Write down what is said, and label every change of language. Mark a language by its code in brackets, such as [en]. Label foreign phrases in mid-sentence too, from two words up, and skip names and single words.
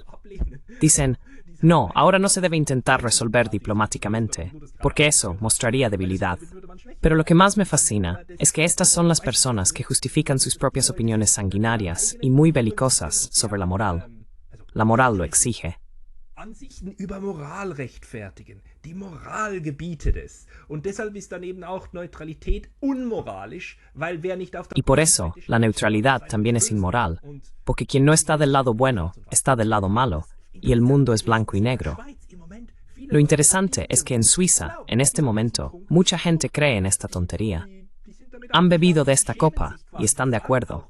[es] Dicen, no, ahora no se debe intentar resolver diplomáticamente, porque eso mostraría debilidad. Pero lo que más me fascina es que estas son las personas que justifican sus propias opiniones sanguinarias y muy belicosas sobre la moral. La moral lo exige. [de] Ansichten über Moral rechtfertigen. Die Moral gebietet es. Und deshalb ist dann eben auch Neutralität unmoralisch, weil wer nicht auf der [es] Y por eso, la neutralidad también es inmoral, porque quien no está del lado bueno, está del lado malo, y el mundo es blanco y negro. Lo interesante es que en Suiza, en este momento, mucha gente cree en esta tontería. Han bebido de esta copa y están de acuerdo.